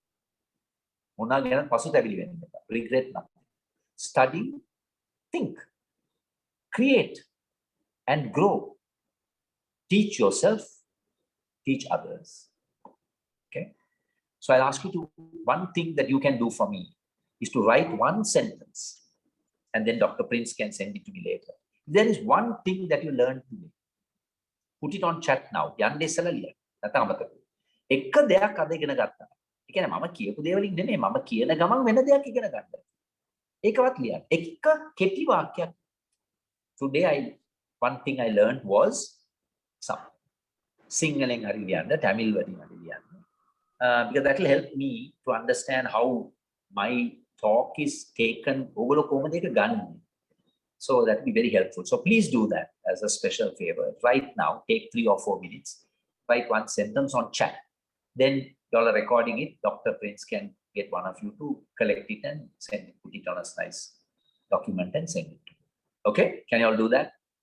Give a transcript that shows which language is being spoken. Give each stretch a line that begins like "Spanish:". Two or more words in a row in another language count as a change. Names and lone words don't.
English: regret nothing study think create and grow teach yourself teach others okay so I'll ask you to one thing that you can do for me is to write one sentence and then Dr. Prince can send it to me later if there is one thing that you learned today put it on chat now
Sinhala: යන්න ඉස්සලා ලියන්න නැත්නම් අමතක එක දෙයක් අද ඉගෙන ගත්තා ඒ කියන්නේ මම කියපු දේවලින් නෙමෙයි මම කියන ගමන් වෙන දෙයක් ඉගෙන ගන්න ඒකවත් ලියන්න එක කෙටි
English: වාක්‍යයක් today one thing I learned was some Singaling
Sinhala: හරි ලියන්න
English: Tamil
Sinhala: වලින් හරි ලියන්න
English: because that will help me to understand how my talk is taken
Sinhala: ඔයගොල්ලෝ කොහොමද ඒක ගන්නේ
English: so that will be very helpful so please do that as a special favor right now take 3 or 4 minutes write one sentence on chat then y'all are recording it Dr. Prince can get one of you to collect it and send it put it on a nice document and send it to you okay can you all do that